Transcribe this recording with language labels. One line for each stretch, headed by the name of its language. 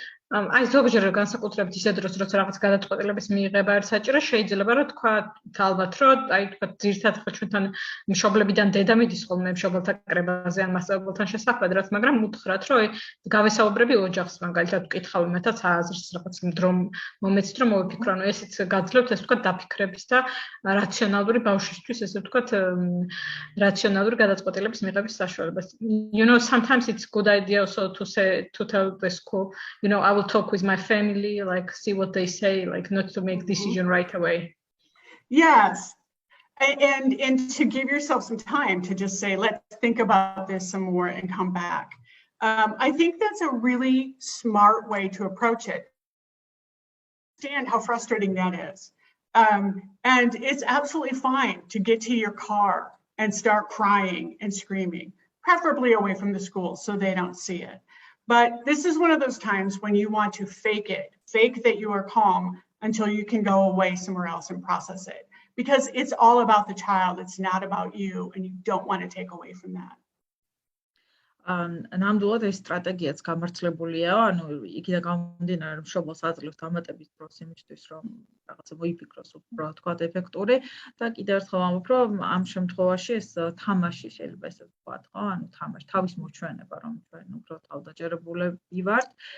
Georgian: აი ზოგჯერ განსაკუთრებით ისე დროს, როცა რაღაც გადაწყვეტილების მიღება არის საჭირო, შეიძლება რომ თქვა ალბათ, რომ აი თქვა ძირითადად ჩვენთან მშობლებიდან დედა მიდის ხოლმე მშობელთა კრებაზე ან მასწავლებელთან შესახვედრად, მაგრამ უთხრათ, რომ გავესაუბრები ოჯახს, მაგალითად ვკითხავ იმათაც აზრს, რაღაც დრო მომეცით, რომ მოვიფიქრო, ანუ ესეც გაძლევთ ეს თქვა დაფიქრების და რაციონალური ბავშვისთვის, ესე ვთქვათ, რაციონალური გადაწყვეტილების მიღების საშუალებას.
English: You know, sometimes it's good idea also to tell the school, you know, I will talk with my family, like see what they say, like not to make decision right away. Yes, and to give yourself some time to just say, let's think about this some more and come back. I think that's a really smart way to approach it. Understand how frustrating that is. And it's absolutely fine to get to your car and start crying and screaming, preferably away from the school so they don't see it. But this is one of those times when you want to fake that you are calm until you can go away somewhere else and process it. Because it's all about the child, it's not about you, and you don't want to take away from that.
Georgian: ნამდვილად ეს სტრატეგიაც გამართლებულია, ანუ იქიდან გამომდინარე, რომ მშობელს აძლევთ დამატების დროს იმისთვის, რომ რაღაცა მოიფიქროს უფრო თქვა ეფექტური და კიდევ ერთხელ ვამბობ, რომ ამ შემთხვევაში ეს თამაში შეიძლება ესე ვთქვათ, ხო? ანუ თამაში, თავის მოჩვენება, რომ ჩვენ უფრო თავდაჯერებულები ვართ.